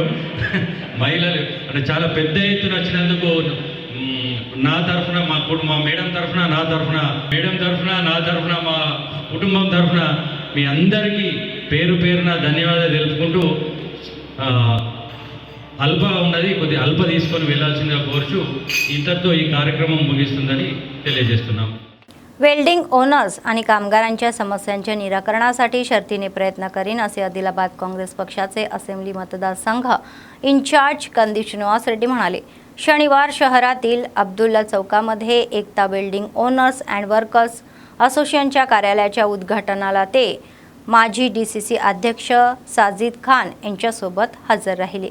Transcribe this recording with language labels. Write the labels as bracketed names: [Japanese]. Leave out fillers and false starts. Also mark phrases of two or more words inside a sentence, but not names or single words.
[Telugu] మహిళలు అంటే చాలా పెద్ద ఎత్తున వచ్చినందుకు నా తరఫున, మా మేడం తరఫున, నా తరఫున, మేడం తరఫున, నా తరఫున, మా కుటుంబం తరఫున మీ అందరికీ పేరు పేరున ధన్యవాదాలు తెలుపుకుంటూ అల్పగా ఉన్నది కొద్దిగా అల్ప తీసుకొని వెళ్లాల్సిందిగా కోరుచు ఇంతటితో ఈ కార్యక్రమం ముగిస్తుందని తెలియజేస్తున్నాం. [English] welding owners [Marathi] आणि कामगारांच्या समस्यांच्या निराकरणासाठी शर्तीने प्रयत्न करीन असे आदिलाबाद काँग्रेस पक्षाचे असेंब्ली मतदारसंघ इंचार्ज कंदी श्रीनिवास रेड्डी म्हणाले. शनिवार शहरातील अब्दुल्ला चौकामध्ये एकता वेल्डिंग ओनर्स अँड वर्कर्स असोसिएशनच्या कार्यालयाच्या उद्घाटनाला ते माजी DCC अध्यक्ष साजिद खान यांच्यासोबत हजर राहिले.